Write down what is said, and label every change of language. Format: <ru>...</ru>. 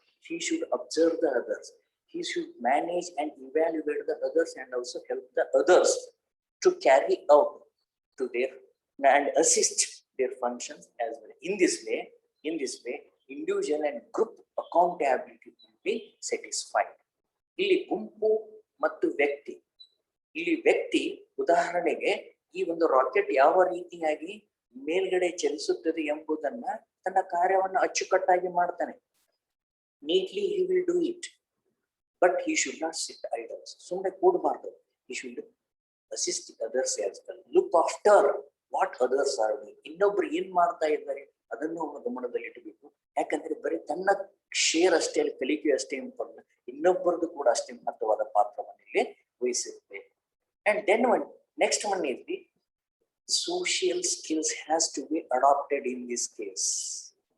<en>He should observe the others. He should manage and evaluate the others and also help the others to carry out to their and assist their functions as well. In this way, individual and group accountability will be satisfied.</en> <kn>ಇಲ್ಲಿ ಗುಂಪು ಮತ್ತು ವ್ಯಕ್ತಿ, ಇಲ್ಲಿ ವ್ಯಕ್ತಿ ಉದಾಹರಣೆಗೆ ಈ ಒಂದು rocket ಯಾವ ರೀತಿಯಾಗಿ ಮೇಲ್ಗಡೆ ಚಲಿಸುತ್ತದೆ ಎಂಬುದನ್ನ ತನ್ನ ಕಾರ್ಯವನ್ನು ಅಚ್ಚುಕಟ್ಟಾಗಿ ಮಾಡ್ತಾನೆ.</kn> <en>Neatly he will do it, but he should not sit idle.</en> <kn>ಸುಮ್ಮನೆ ಕೂಡಬಾರ್ದು.</kn> <en>He should assist others as well. Look after what others are doing.</en> <kn>ಇನ್ನೊಬ್ರು ಏನ್ ಮಾಡ್ತಾ ಇದ್ದಾರೆ ಅದನ್ನು ಗಮನದಲ್ಲಿ ಇಡಬೇಕು. ಯಾಕಂದ್ರೆ ಬರೀ ತನ್ನ ಶೇರ್ ಅಷ್ಟೇ ಅಲ್ಲಿ ಕಲಿಕೆ ಅಷ್ಟೇ ಇಂಪಾರ್ಟೆಂಟ್, ಇನ್ನೊಬ್ಬರದ್ದು ಕೂಡ ಅಷ್ಟೇ ಮಹತ್ವವಾದ ಪಾತ್ರವನ್ನು ಇಲ್ಲಿ ವಹಿಸಿರುತ್ತೆ.</kn> <en>And then Next one is the social skills has to be adopted in this case.</en>